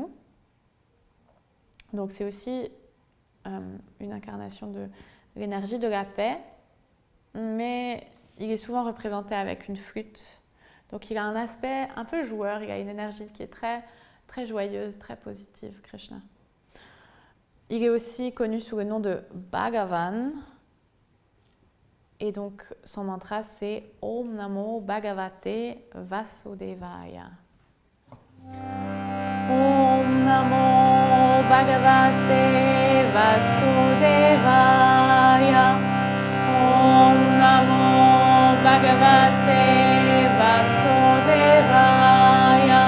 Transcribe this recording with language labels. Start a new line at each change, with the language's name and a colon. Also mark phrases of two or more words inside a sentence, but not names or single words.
French: Donc c'est aussi une incarnation de l'énergie de la paix, mais il est souvent représenté avec une flûte. Donc il a un aspect un peu joueur, il a une énergie qui est très, très joyeuse, très positive, Krishna. Il est aussi connu sous le nom de Bhagavan. Et donc son mantra c'est
Sanskrit: ॐ नमो भगवते वासुदेवाय. ॐ नमो भगवते वासुदेवाय. ॐ नमो भगवते वासुदेवाय.